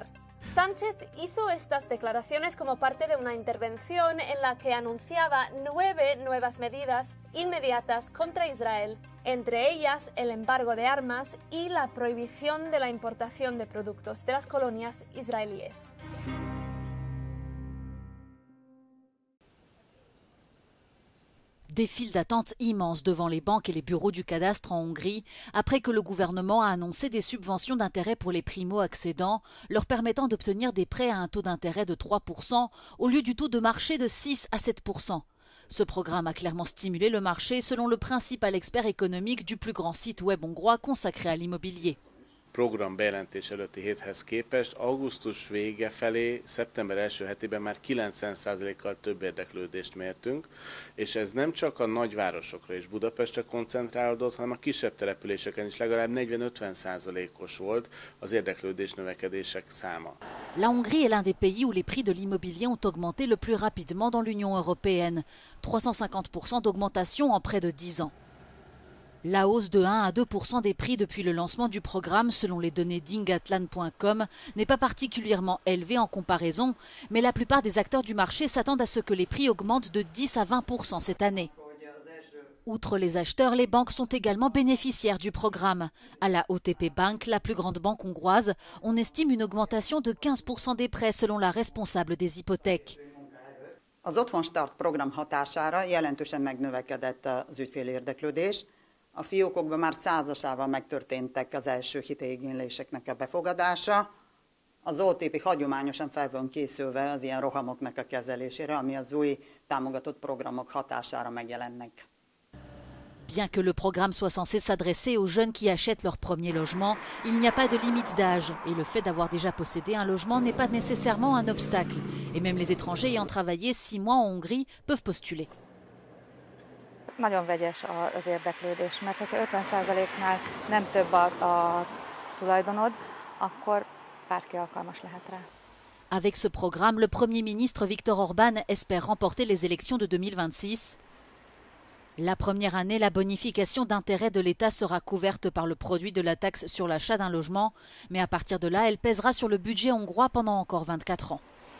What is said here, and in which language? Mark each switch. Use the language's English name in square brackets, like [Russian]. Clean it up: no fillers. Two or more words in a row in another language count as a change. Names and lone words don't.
[Spanish] Sánchez hizo estas declaraciones como parte de una intervención en la que anunciaba 9 nuevas medidas inmediatas contra Israel, entre ellas el embargo de armas y la prohibición de la importación de productos de las colonias israelíes. [French] Des files d'attente immenses devant les banques et les bureaux du cadastre en Hongrie, après que le gouvernement a annoncé des subventions d'intérêt pour les primo-accédants, leur permettant d'obtenir des prêts à un taux d'intérêt de 3% au lieu du taux de marché de 6 à 7%. Ce programme a clairement stimulé le marché, selon le principal expert économique du plus grand site web hongrois consacré à l'immobilier. [Hungarian] Program bejelentés előtti héthez képest augusztus vége felé, szeptember első hetében már 90%-kal több érdeklődést mértünk, és ez nem csak a nagyvárosokra és Budapestre koncentrálódott, hanem a kisebb településeken is legalább 40-50%-os volt az érdeklődés növekedések száma. [French] La Hongrie est l'un des pays où les prix de l'immobilier ont augmenté le plus rapidement dans l'Union européenne, 350% d'augmentation en près de 10 ans. La hausse de 1 à 2% des prix depuis le lancement du programme, selon les données d'Ingatlan.com, n'est pas particulièrement élevée en comparaison, mais la plupart des acteurs du marché s'attendent à ce que les prix augmentent de 10 à 20% cette année. Outre les acheteurs, les banques sont également bénéficiaires du programme. À la OTP Bank, la plus grande banque hongroise, on estime une augmentation de 15% des prêts selon la responsable des hypothèques. [Hungarian] Az Otthon Start program hatására jelentősen megnövekedett az ügyfélérdeklődés. A fiókokban már 100-asával megtörténtek az első hiteigényléseknek a befogadása. Az OTP hagyományosan fel van készülve az ilyen rohamoknak a kezelésére, ami az új támogatott programok hatására megjelennek. [French] Bien que le programme soit censé s'adresser aux jeunes qui achètent leur premier logement, il n'y a pas de limite d'âge et le fait d'avoir déjà possédé un logement n'est pas nécessairement un obstacle. Et même les étrangers ayant travaillé 6 mois en Hongrie peuvent postuler. [Hungarian] nagyon vegyes az érdeklődés, mert hogyha 50%-nál nem több a tulajdonod, akkor bárki alkalmas lehet rá. [French] Avec ce programme, le Premier ministre Viktor Orbán espère remporter les élections de 2026. La première année, la bonification d'intérêt de l'État sera couverte par le produit de la taxe sur l'achat d'un logement, mais à partir de là, elle pèsera sur le budget hongrois pendant encore 24 ans.